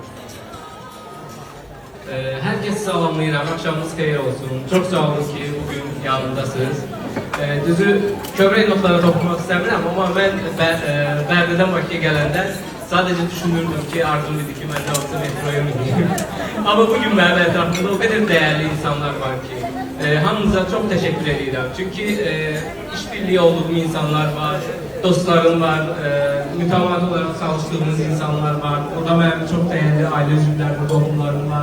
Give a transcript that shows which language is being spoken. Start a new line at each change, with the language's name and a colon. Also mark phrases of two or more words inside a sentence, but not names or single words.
Azerbaijani: Herkese salamlayıram, akşamınız xeyir olsun.
Turkish: Çok sağ olun
Azerbaijani: ki bugün yanındasınız. Düzü kövrək notlara toxunmaq istəmirəm, amma mən Bərdədən Bakıya gələndə sadece düşünürdüm ki arzum idi ki mən də olsa metroya mineyim. Ama bugün mənim ətrafımda
Turkish: o kadar değerli
Azerbaijani: insanlar var ki hamınıza
Turkish: çok teşekkür
Azerbaijani: edirəm. Çünkü
Turkish: işbirliği olduğum
Azerbaijani: insanlar var, dostlarım var, mütəmadi
Turkish: olarak çalıştığımız
Azerbaijani: insanlar var. Orada mənim
Turkish: çok değerli
Azerbaijani: aile üzvlərim, qohumlarım var.